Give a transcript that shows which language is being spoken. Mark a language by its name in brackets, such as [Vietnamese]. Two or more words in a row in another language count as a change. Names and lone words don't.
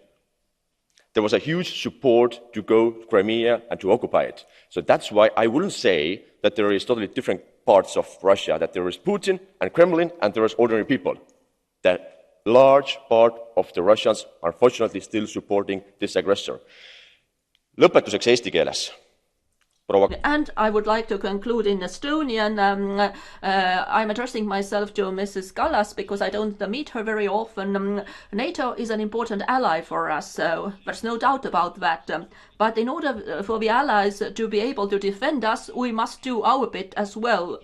[English] There was a huge support to go to Crimea and to occupy it. So that's why I wouldn't say that there is totally different parts of Russia, that there is Putin and Kremlin and there is ordinary people. That large part of the Russians are unfortunately still supporting this aggressor. [Estonian] Lõpetuseks eesti keeles. [English] And I would like to conclude in Estonian. I'm addressing myself to Mrs. Kallas because I don't meet her very often. NATO is an important ally for us, so there's no doubt about that. But in order for the allies to be able to defend us, we must do our bit as well.